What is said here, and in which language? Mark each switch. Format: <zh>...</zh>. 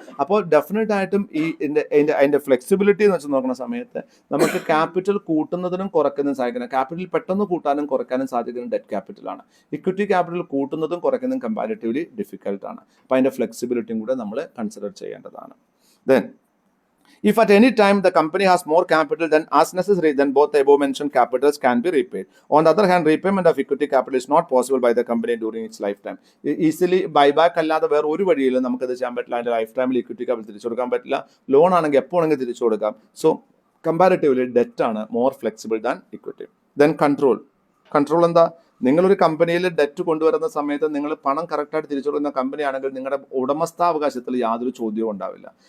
<ml>അപ്പോൾ ഡെഫിനറ്റ് ആയിട്ടും അതിന്റെ ഫ്ലെക്സിബിലിറ്റി എന്ന് വെച്ച് നോക്കുന്ന സമയത്ത് നമുക്ക് ക്യാപിറ്റൽ കൂട്ടുന്നതിനും കുറയ്ക്കുന്നതും സാധിക്കണം. ക്യാപിറ്റൽ പെട്ടെന്ന് കൂട്ടാനും കുറയ്ക്കാനും സാധിക്കുന്നത് ഡെറ്റ് ക്യാപിറ്റലാണ്. Equity capital കൂട്ടുന്നതും കുറയ്ക്കുന്നതും comparatively ഡിഫിക്കൽട്ടാണ്. അപ്പോൾ അതിന്റെ ഫ്ലെക്സിബിലിറ്റിയും കൂടെ നമ്മൾ കൺസിഡർ ചെയ്യേണ്ടതാണ്.</ml> <en>Then if at any time the company has more capital than as necessary, then both the above mentioned capitals can be repaid. On the other hand, repayment of equity capital is not possible by the company during its lifetime.</en> <ml>Easily buyback അല്ലാതെ വേറെ ഒരു വഴിയിലും നമുക്കത് ചെയ്യാൻ പറ്റില്ല. അതിന്റെ life ടൈമിൽ equity capital തിരിച്ചു കൊടുക്കാൻ പറ്റില്ല. ലോൺ ആണെങ്കിൽ എപ്പോൾ ആണെങ്കിൽ തിരിച്ചു കൊടുക്കാം. സോ കമ്പാരിറ്റീവ്ലി ഡെറ്റ് ആണ് more flexible than equity. Then control എന്താ? നിങ്ങളൊരു കമ്പനിയിൽ ഡെറ്റ് കൊണ്ടുവരുന്ന സമയത്ത് നിങ്ങൾ പണം കറക്റ്റായിട്ട് തിരിച്ചു കൊടുക്കുന്ന കമ്പനിയാണെങ്കിൽ നിങ്ങളുടെ ഉടമസ്ഥാവകാശത്തിൽ യാതൊരു ചോദ്യവും ഉണ്ടാവില്ല.</ml>